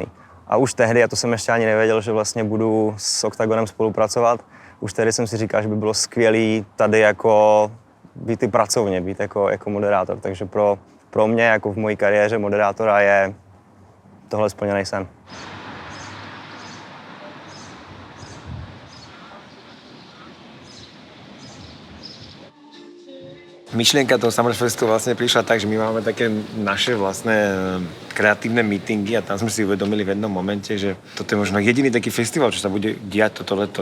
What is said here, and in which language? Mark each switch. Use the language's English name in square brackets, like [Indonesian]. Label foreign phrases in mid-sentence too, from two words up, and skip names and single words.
[Czech] A už tehdy, a to jsem ještě ani nevěděl, že vlastně budu s Octagonem spolupracovat, už tehdy jsem si říkal, že by bylo skvělý tady jako být i pracovně, být jako moderátor. Takže pro mě, jako v mojí kariéře moderátora, je tohle splněný sen. [Slovak] Myšlienka toho Summerfestu vlastne prišla tak, že my máme také naše vlastné kreatívne meetingy a tam sme si uvedomili v jednom momente, že toto je možno jediný taký festival, čo sa bude diať toto leto.